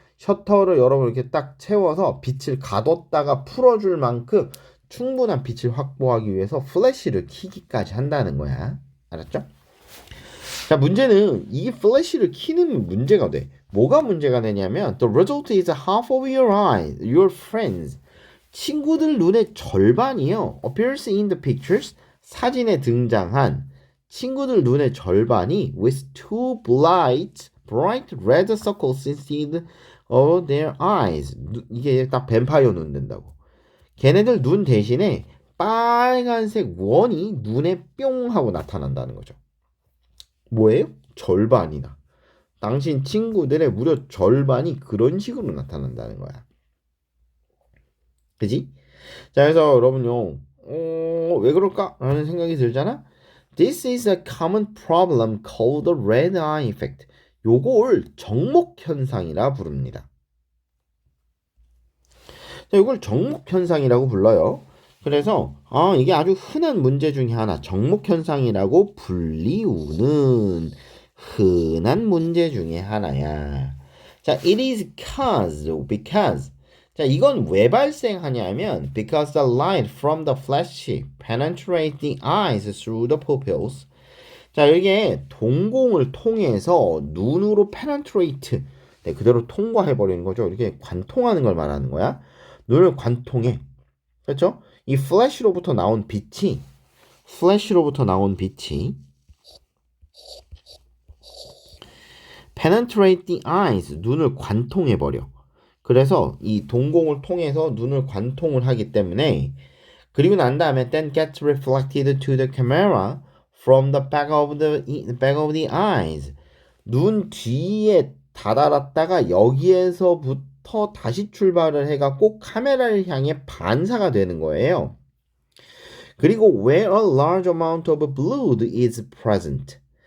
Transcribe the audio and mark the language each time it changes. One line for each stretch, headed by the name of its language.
Korean: 셔터를 여러분 이렇게 딱 채워서 빛을 가뒀다가 풀어줄 만큼 충분한 빛을 확보하기 위해서 플래시를 켜기까지 한다는 거야. 알았죠? 자, 문제는 이 플래시를 켜는 문제가 돼. 뭐가 문제가 되냐면
English: The result is half of your eyes, your friends.
Korean: 친구들 눈의 절반이요.
English: appears in the pictures.
Korean: 사진에 등장한 친구들 눈의 절반이
English: with two bright red circles instead of their eyes.
Korean: 이게 딱 뱀파이어 눈 된다고. 걔네들 눈 대신에 빨간색 원이 눈에 뿅 하고 나타난다는 거죠. 뭐예요? 절반이나. 당신 친구들의 무려 절반이 그런 식으로 나타난다는 거야. 그지? 자, 그래서 여러분요, 왜 그럴까? 라는 생각이 들잖아?
English: This is a common problem called the red eye effect.
Korean: 요걸 정목 현상이라 부릅니다. 자, 이걸 정목 현상이라고 불러요. 그래서 이게 아주 흔한 문제 중에 하나, 정목 현상이라고 불리우는 흔한 문제 중에 하나야.
English: 자, it is because.
Korean: 자, 이건 왜 발생하냐면
English: because the light from the flash penetrates the eyes through the pupils.
Korean: 자, 이게 동공을 통해서 눈으로 penetrate, 네, 그대로 통과해버리는 거죠. 이렇게 관통하는 걸 말하는 거야. 눈을 관통해. 그렇죠? 이 플래시로부터 나온 빛이
English: penetrate the eyes,
Korean: 눈을 관통해버려. 그래서 이 동공을 통해서 눈을 관통을 하기 때문에 그리고 난 다음에
English: then gets reflected to the camera from the back of the eyes.
Korean: 눈 뒤에 다다랐다가 여기에서부터 다시 출발을 해갖고 카메라를 향해 반사가 되는 거예요. 그리고
English: where a large amount of blood is present.